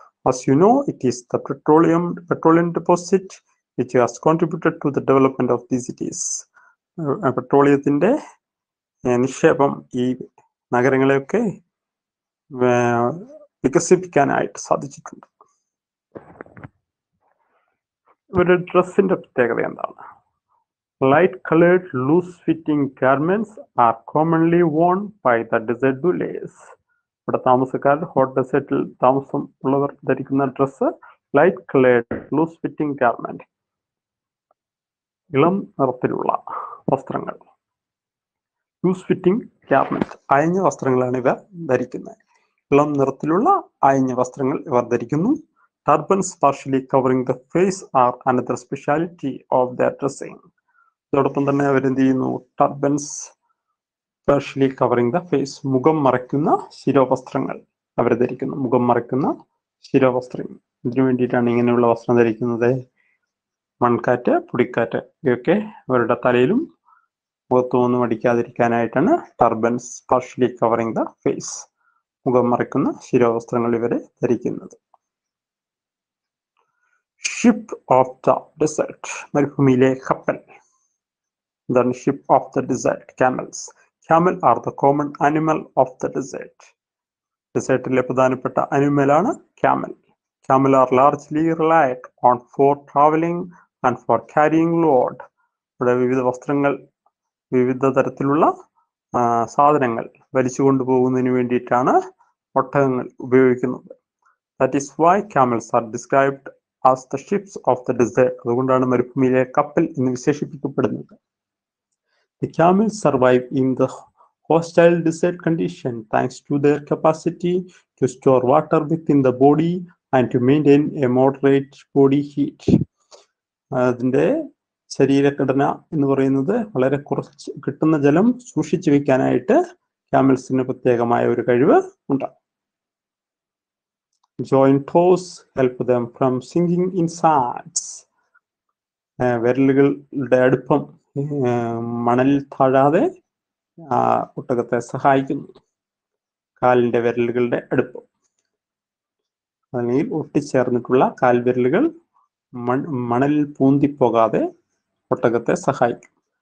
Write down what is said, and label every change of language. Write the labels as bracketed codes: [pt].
[en] As you know, it is the petroleum deposit which has contributed to the development of these cities. [ml] പെട്രോളിയത്തിന്റെ നിക്ഷേപം ഈ നഗരങ്ങളെയൊക്കെ വികസിപ്പിക്കാനായിട്ട് സാധിച്ചിട്ടുണ്ട്. ഒരു ഡ്രസ്സിന്റെ പ്രത്യേകത എന്താണ്? [en] Light colored loose fitting garments are commonly worn by the desert dwellers. [ml] ഇവിടെ താമസക്കാർ, hot ഡെസേർട്ടിൽ താമസം ഉള്ളവർ ധരിക്കുന്ന dress [en] light coloured loose fitting garment, [ml] ഇളം നിറത്തിലുള്ള വസ്ത്രങ്ങൾ. [en] loose fitting garment, [ml] അയഞ്ഞ വസ്ത്രങ്ങളാണ് ഇവർ ധരിക്കുന്നത്. ഇളം നിറത്തിലുള്ള അയഞ്ഞ വസ്ത്രങ്ങൾ ഇവർ ധരിക്കുന്നു. [en] Turbans partially covering the face are another speciality of their dressing. [ml] അതോടൊപ്പം തന്നെ അവരെന്ത് ചെയ്യുന്നു, [en] turbans partially covering the face, [ml] മുഖം മറയ്ക്കുന്ന ശിരോവസ്ത്രങ്ങൾ അവർ ധരിക്കുന്നു. മുഖം മറയ്ക്കുന്ന ശിരോവസ്ത്രങ്ങൾ. ഇതിനു വേണ്ടിയിട്ടാണ് ഇങ്ങനെയുള്ള വസ്ത്രം ധരിക്കുന്നത്. മൺകാറ്റ്, പൊടിക്കാറ്റ് ഇവയൊക്കെ അവരുടെ തലയിലും മുഖത്തും ഒന്നും അടിക്കാതിരിക്കാനായിട്ടാണ് [en] turbans partially covering the face, [ml] മുഖം മറയ്ക്കുന്ന ശിരോവസ്ത്രങ്ങൾ ഇവരെ ധരിക്കുന്നത്. [en] ship of the desert, [ml] മരുഭൂമിയിലെ കപ്പൽ. [en] എന്താണ് ship of the desert? Camels. Camel are the common animal of the desert. [ml] ഡെസേർട്ടിലെ പ്രധാനപ്പെട്ട അനിമലാണ് camel. [en] Camel are largely relied on for traveling and for carrying load. [ml] ഇവിടെ വിവിധ വസ്ത്രങ്ങൾ, വിവിധ തരത്തിലുള്ള സാധനങ്ങൾ വലിച്ചു കൊണ്ടുപോകുന്നതിന് വേണ്ടിയിട്ടാണ് ഒട്ടകങ്ങൾ ഉപയോഗിക്കുന്നത്. [en] That is why camels are described as the ships of the desert. [ml] അതുകൊണ്ടാണ് മരുഭൂമിയിലെ കപ്പൽ എന്ന് വിശേഷിപ്പിക്കപ്പെടുന്നത്. [en] The camels survive in the hostile desert condition thanks to their capacity to store water within the body and to maintain a moderate body heat. [ml] അതിന്റെ ശരീരഘടന എന്ന് പറയുന്നത് വളരെ കുറച്ച് കിട്ടുന്ന ജലം സൂക്ഷിച്ചു വെക്കാനായിട്ട് ക്യാമൽസിന് പ്രത്യേകമായ ഒരു കഴിവ് ഉണ്ട്. [en] Joint toes help them from sinking in sands. [ml] വിരലുകളുടെ അടുപ്പം മണലിൽ താഴാതെ ഒട്ടകത്തെ സഹായിക്കുന്നു. കാലിന്റെ വിരലുകളുടെ അടുപ്പം, അല്ലെങ്കിൽ ഒട്ടിച്ചേർന്നിട്ടുള്ള കാൽവിരലുകൾ മണലിൽ പൂന്തിപ്പോകാതെ ഒട്ടകത്തെ സഹായിക്കും.